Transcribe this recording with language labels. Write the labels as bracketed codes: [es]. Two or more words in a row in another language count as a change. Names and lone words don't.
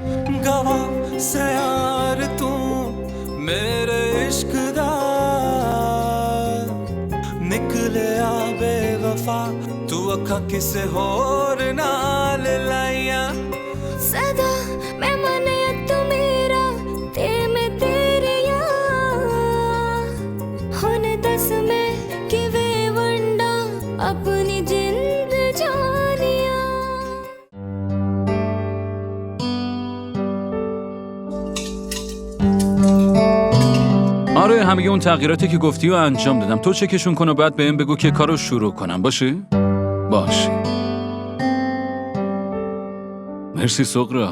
[pa] ਗਵਾਹ ਸੇ ਯਾਰ ਤੂ ਮੇਰੇ ਇਸ਼ਕ ਦਾ ਨਿਕਲੇ ਆ ਬੇਵਫ਼ਾ ਤੂ ਅੱਖਾ ਕਿਸੇ ਹੋਰ ਨਾਲ ਲਾਇਆ ਸਦਾ ਮੈਂ ਮੰਨੇ ਤੂ ਮੇਰਾ ਤੇ ਮੈਂ ਤੇਰੇ ਯਾਰ ਹੋਣੇ ਦੱਸ ਮੈਂ ਕਿਵੇਂ ਵੰਡਾਂ ਆਪਣੀ ਜਿੰਦ ਜਾਨੀਆ. [fa] آره همه اون تغییراتی که گفتی رو انجام دادم. تو چکشون کن و بعد بهم بگو که کارو شروع کنم. باشه؟ باشه. مرسی سغرا.